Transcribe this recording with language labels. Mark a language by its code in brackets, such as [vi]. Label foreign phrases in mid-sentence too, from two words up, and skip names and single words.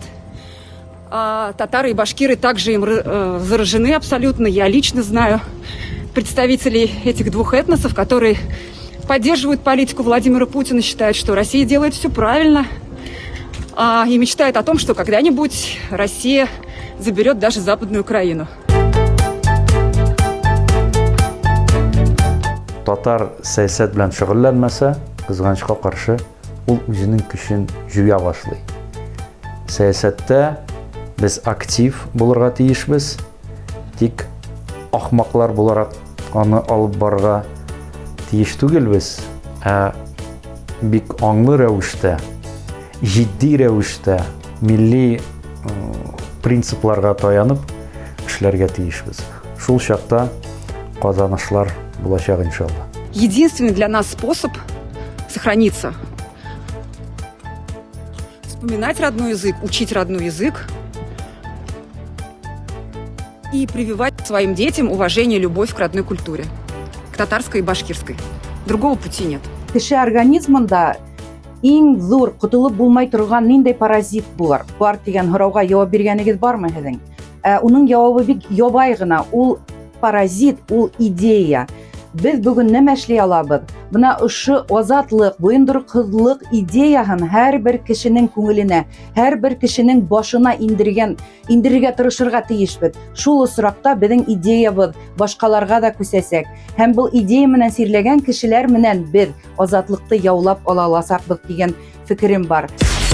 [ru] Татары и башкиры также им заражены абсолютно. Я лично знаю представителей этих двух этносов, которые поддерживают политику Владимира Путина, считают, что Россия делает все правильно, и мечтают о том, что когда-нибудь Россия заберет даже Западную Украину. [tt] Татар сәйәсәт белән шөгыльләнмәсә, кызганычка каршы, ул үзенең көчен җуя башлый. Сәясәттә без актив булырга тиешбез, тик ахмаклар буларак аны алып барырга тиеш түгелбез, ә бик аңлы рәвештә, җитди рәвештә, милли принципларга таянып эшләргә тиешбез. Шул чакта казанышлар булачак иншалла. [ru] Единственный для нас способ сохраниться — вспоминать родной язык, учить родной язык и прививать своим детям уважение и любовь к родной культуре, к татарской и башкирской. Другого пути нет. [ba] Кеше организмында иң зур ҡотолоп булмай торған ниндәй паразит бар дигән һорауга яуап биргәнегеҙ бармы һеҙҙең? Уның яуабы бик ябай ғына. Ул паразит, ул идея. Без бүген нәмә эшли алабыз? Бuna ошо азатлык, буендырыксызлык идеяһын һәрбер кешенең күңеленә, һәрбер кешенең башына индерергә тырышырга тиешбез. Шул осракта безнең идеябыз башкаларга да күсәсәк, һәм бу идея менән сирләгән кешеләр менән без азатлыкты яулап ала аласакбыз дигән фикерем бар.